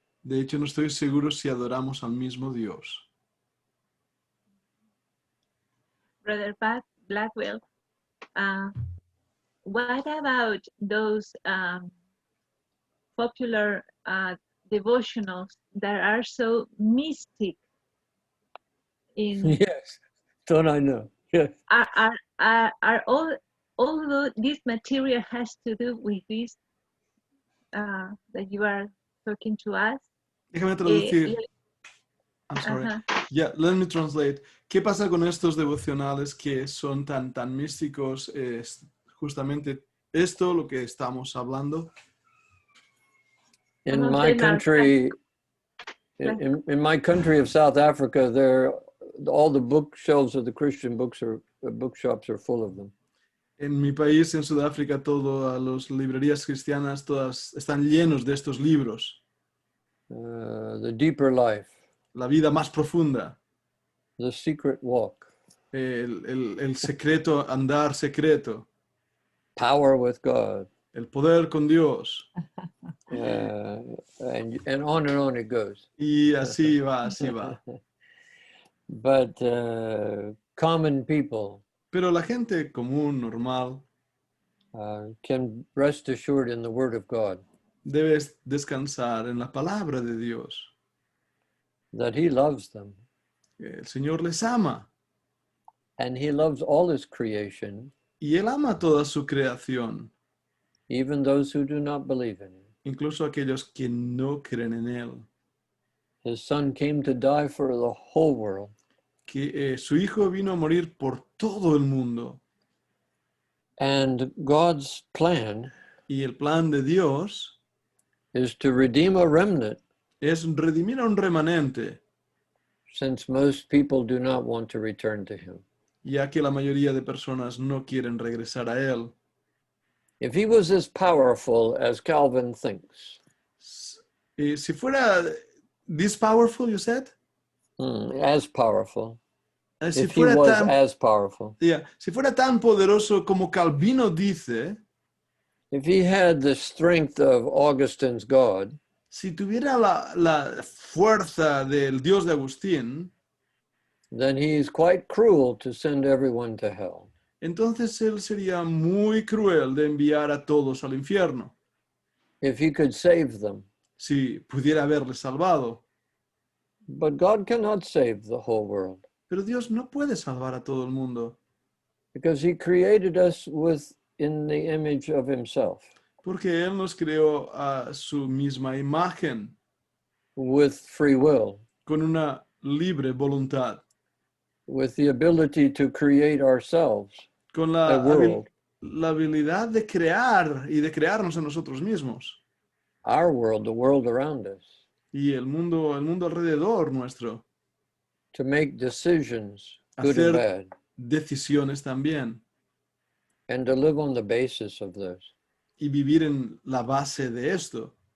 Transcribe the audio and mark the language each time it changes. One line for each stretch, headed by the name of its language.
Spanish: De hecho, no estoy seguro si adoramos al mismo Dios.
English: Brother Blackwell, what about those popular devotionals that are so mystic? Yes, don't I know? Yes. Are all this material has to do with this that you are talking to us?
Spanish: Déjame traducir.
English: I'm sorry. Ajá. Yeah, let me translate.
Spanish: ¿Qué pasa con estos devocionales que son tan místicos? Es justamente esto lo que estamos hablando.
English: In Some of my them are- country, in my country of South Africa, all the bookshelves of the Christian bookshops are full of them.
Spanish: En mi país, en Sudáfrica, todas las librerías cristianas, todas están llenos de estos libros.
English: The Deeper Life,
Spanish: La vida más profunda,
English: The Secret Walk,
Spanish: el secreto, andar secreto,
English: Power with God,
Spanish: el poder con Dios.
English: and on it goes.
Spanish: Y así va, así va.
English: But common people
Spanish: Pero la gente común, normal,
English: can rest assured in the Word of God
Spanish: debe descansar en la palabra de Dios.
English: that He loves them,
Spanish: El Señor les ama
English: and He loves all His creation,
Spanish: y Él ama toda su creación,
English: even those who do not believe in Him.
Spanish: incluso aquellos que no creen en Él.
English: His Son came to die for the whole world,
Spanish: Que su Hijo vino a morir por todo el mundo.
English: and God's plan
Spanish: Y el plan de Dios
English: is to redeem a remnant,
Spanish: es redimir a un remanente,
English: since most people do not want to return to Him.
Spanish: ya que la mayoría de personas no quieren regresar a Él.
English: If He was as powerful as Calvin thinks,
Spanish: Si fuera
English: this powerful, you said? as powerful,
Spanish: Si
English: if he
Spanish: fuera
English: was
Spanish: tan,
English: as powerful.
Spanish: si fuera tan poderoso como Calvino dice,
English: If he had the strength of Augustine's God,
Spanish: si tuviera la fuerza del Dios de Agustín,
English: then he's quite cruel to send everyone to hell.
Spanish: entonces él sería muy cruel de enviar a todos al infierno,
English: If he could save them.
Spanish: si pudiera haberles salvado.
English: But God cannot save the whole world
Spanish: Pero Dios no puede salvar a todo el mundo,
English: because he created us in the image of himself,
Spanish: porque Él nos creó a su misma imagen,
English: with free will,
Spanish: con una libre voluntad,
English: with the ability to create ourselves,
Spanish: con
English: a world,
Spanish: la habilidad de crear y de crearnos a nosotros mismos
English: our world, the world around us,
Spanish: y el mundo alrededor nuestro,
English: to make decisions, good
Spanish: hacer
English: and bad,
Spanish: decisiones también
English: and to live on the basis of those.
Spanish: y vivir en la base de esto.